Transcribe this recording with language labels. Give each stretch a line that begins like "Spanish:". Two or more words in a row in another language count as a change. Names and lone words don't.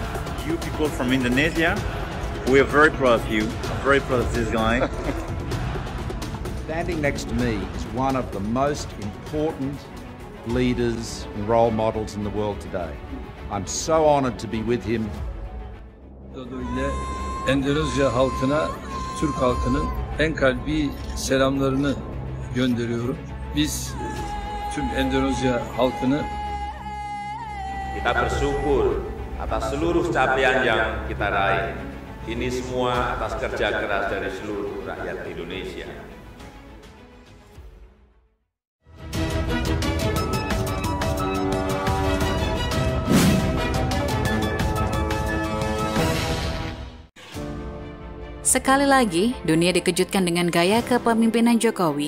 English: You people from Indonesia, we are very proud of you. I'm very proud of this guy. Standing next to me is one of the most important leaders and role models in the world today. I'm so honored to be with him.
Turkish: Endonezya halkına, Türk halkının en kalbi selamlarını gönderiyorum. Biz tüm Endonezya halkını
Indonesian: kita bersyukur atas seluruh capaian yang kita raih. Ini semua atas kerja keras dari seluruh rakyat Indonesia. Sekali lagi, dunia dikejutkan dengan gaya kepemimpinan Jokowi.